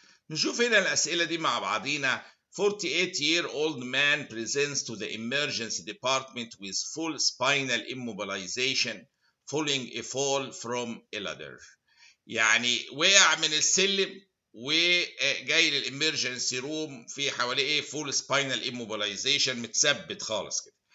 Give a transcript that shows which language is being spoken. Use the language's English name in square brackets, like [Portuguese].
[Arabic] نشوف هنا الأسئلة دي مع بعضينا. [English] 48-year-old man presents to the emergency department with full spinal immobilization following a fall from a ladder. [Arabic] يعني وقع من السلم وجاي للإمرجنسي روم في حواليه ايه [English] full spinal immobilization، [Arabic] متثبت خالص كده.